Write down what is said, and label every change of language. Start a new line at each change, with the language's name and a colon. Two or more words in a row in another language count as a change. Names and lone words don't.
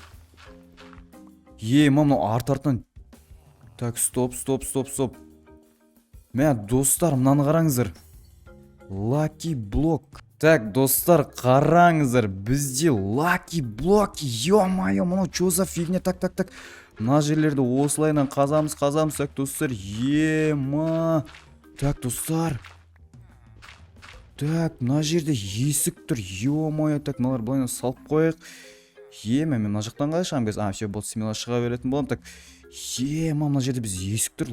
Kazakh: Мынау артынан.
Russian: Так, стоп.
Kazakh: Мә, достар, мынаны қараңыздар. Lucky блок. Так, достар, қараңыздар, бізде Lucky блок.
Russian: Ё-моё, мынау чё за фигня? Так.
Kazakh: Мына жерлерді осылайынан қазамыз. Так, достар, Так, достар. Так, мына жерде есік тұр.
Russian: Ё-моё, так,
Kazakh: мыналар былайынан салып қойық. Мен мына жақтан қалай шығам без? Все, болды, смело шыға беретін болам. Так, мына жерде біз есік тұр.